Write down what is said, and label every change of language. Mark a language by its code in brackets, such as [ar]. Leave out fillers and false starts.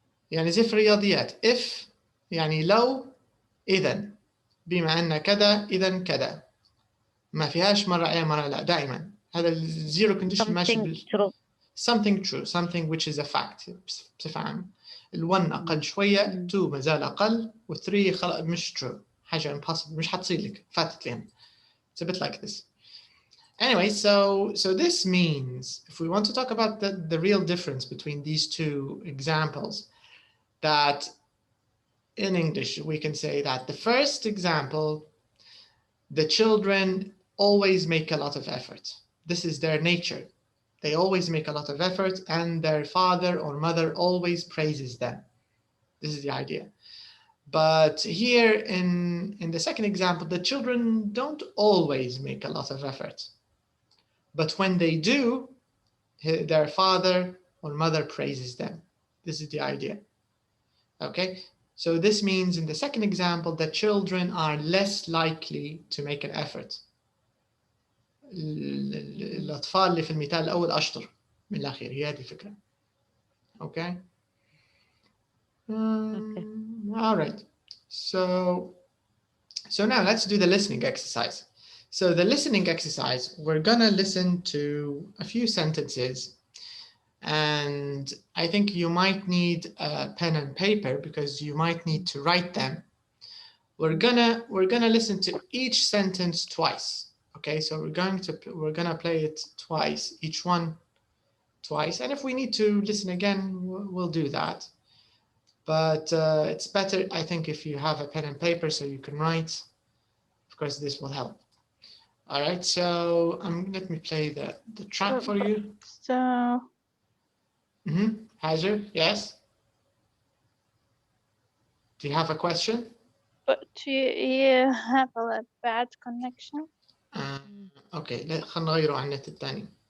[ar] يعني زي في الرياضيات [en] if [ar] يعني لو إذا بما أن كذا إذا كذا ما فيهاش مرة أي مرة لا دائما هذا الزيرو كونديشن ماشي [en] something true something which is a fact [ar] بصفة عامة ال1 أقل شوية 2 ما زال أقل و3 خلاص مش true حاجة impossible مش حتصير لك فاتت لهم. [en] It's a bit like this. Anyway, so this means if we want to talk about the real difference between these two examples, that in English we can say that the first example, the children always make a lot of effort. This is their nature. They always make a lot of effort and their father or mother always praises them. This is the idea. But here in the second example, the children don't always make a lot of effort. But when they do, their father or mother praises them. This is the idea. Okay, so this means in the second example, the children are less likely to make an effort. [ar] الأطفال اللي في المثال الأول أشطر من الأخير هي هذه الفكرة. [en] Okay. All right. So now let's do the listening exercise. So the listening exercise, we're gonna listen to a few sentences, and I think you might need a pen and paper because you might need to write them. We're gonna listen to each sentence twice. Okay, so we're gonna play it twice, each one twice, and if we need to listen again, we'll do that. But it's better, I think, if you have a pen and paper so you can write. Of course, this will help. All right, so let me play the track for you. So, Hajar, yes? Do you have a question? but you have a bad connection. [ar] Okay, خلينا نغيره على النت الثاني.